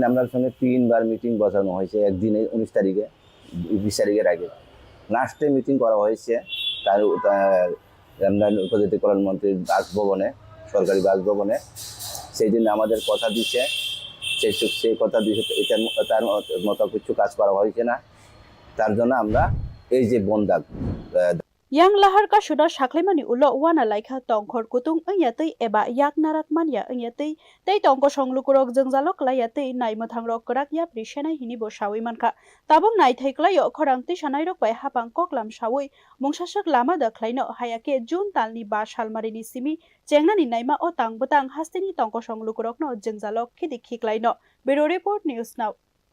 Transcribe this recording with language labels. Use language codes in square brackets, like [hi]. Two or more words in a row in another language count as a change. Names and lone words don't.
[bn] আপনার সঙ্গে 3 বার মিটিং বসানো হয়েছে একদিনে 19 তারিখে 20 তারিখের আগে লাস্টে মিটিং করা হয়েছে তার উপজাতি কল্যাণ মন্ত্রীর বাসভবনে সরকারি বাসভবনে সেই দিন আমাদের কথা দিচ্ছে সেই কথা দিচ্ছে তার মতো কিছু কাজ করা হয়েছে না তার জন্য আমরা এই যে বন্দাক [trp] yang lahar ka shuda saklaimani ulo wana laikha tongkhor kutung ongyatai eba yak narak mania ongyatai tei tongko songlukurok jengjalok laiyatai naimothangrok korak ya prishenai hini bo sawi mankha tabong naithai klayo khorangti sanai rok bai hapang koklam sawi mungsasak lama da khlaino hayake jun talni ba salmarini simi chengnani naima o tangbutang hasteni tongko songlukurokno jengjalok khidik khiklaino [en] bureau report news now